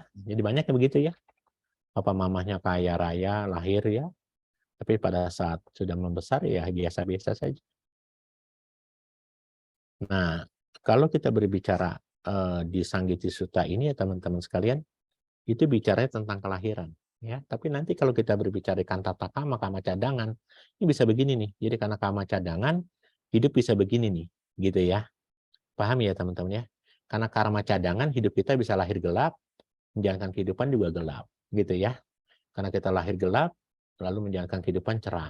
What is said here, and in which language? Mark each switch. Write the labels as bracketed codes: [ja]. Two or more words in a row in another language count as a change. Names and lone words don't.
[id] Jadi banyak yang begitu ya. Papa mamahnya kaya raya lahir ya, tapi pada saat sudah membesar ya biasa-biasa saja. Nah, kalau kita berbicara di Sanggiti Sutta ini ya teman-teman sekalian, itu bicaranya tentang kelahiran. Ya, tapi nanti kalau kita berbicara [pi] kantata kama, [id] kama cadangan, ini bisa begini nih. Jadi karena kama cadangan, hidup bisa begini nih, gitu ya. Paham ya teman-teman ya? Karena karma cadangan, hidup kita bisa lahir gelap, menjalankan kehidupan juga gelap, gitu ya. Karena kita lahir gelap, lalu menjalankan kehidupan cerah.